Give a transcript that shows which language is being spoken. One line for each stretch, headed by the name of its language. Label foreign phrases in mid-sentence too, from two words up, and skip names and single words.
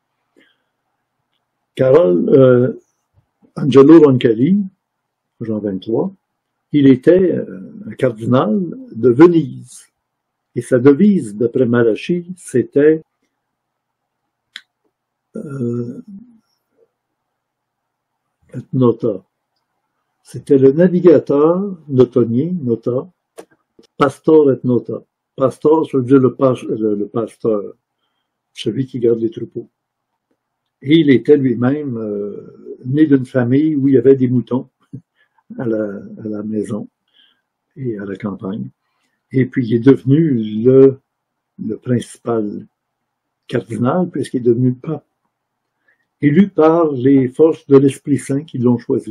French: Angelo Roncalli, Jean 23, il était un cardinal de Venise. Et sa devise, d'après Malachi, c'était Nota. C'était le navigateur, notonnier, Nota,
Latin: Pastor et nota.
French: Pastor, ça veut dire le pasteur, celui qui garde les troupeaux. Et il était lui-même né d'une famille où il y avait des moutons à la maison et à la campagne. Et puis il est devenu le principal cardinal, puisqu'il est devenu pape, élu par les forces de l'Esprit Saint qui l'ont choisi.